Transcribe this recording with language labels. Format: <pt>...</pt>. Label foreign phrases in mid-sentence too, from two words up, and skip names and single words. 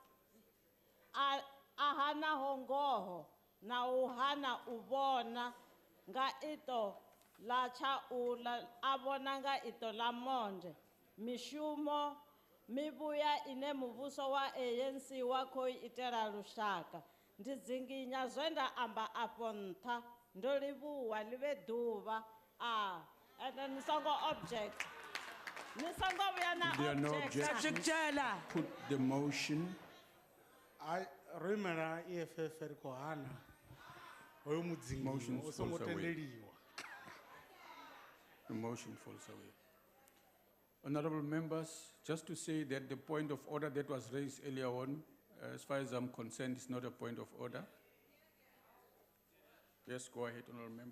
<ve>a hanaho ngoho na u hana u vhona nga ito la tshaula a vhona nga ito la monde mishumo mivhuya ine muvhuso wa ANC wa khou itela lushaka ndi dzinginya zwe nda amba afho nṱha ndo livhuwa ḽi vhe ḓuvha ende ni songo object ni songo vhuya na</ve> <en>If there are no object objections, put the motion. I remember</en> <ve>EFF ri khou hana hoyo mudzingi</ve> <en>Motion</en> <ve>o songo</ve> <en>falls away.</en> <ve>tendeliwa.</ve> <en>The motion falls away. Honorable members, just to say that the point of order that was raised earlier on, as far as I'm concerned, is not a point of order. Yes, go ahead, honorable member.</en>